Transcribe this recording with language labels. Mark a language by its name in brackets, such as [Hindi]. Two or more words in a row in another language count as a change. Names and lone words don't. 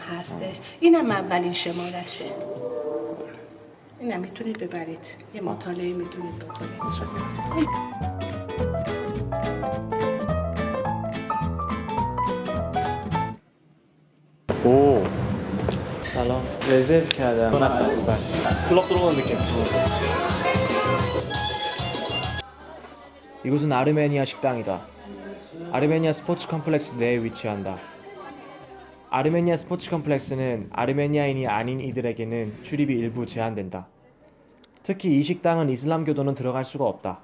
[Persian] هستش اینم اولین شمارشه اینم میتونید ببرید یه مطالعه میتونید بکنید [Korean] 오 [Persian] سلام رزرو کردم کلاق [Korean] 들어가면 될게 이곳은 아르메니아 식당이다. 아르메니아 스포츠 컴플렉스 내에 위치한다. 아르메니아 스포츠 컴플렉스는 아르메니아인이 아닌 이들에게는 출입이 일부 제한된다. 특히 이 식당은 이슬람교도는 들어갈 수가 없다.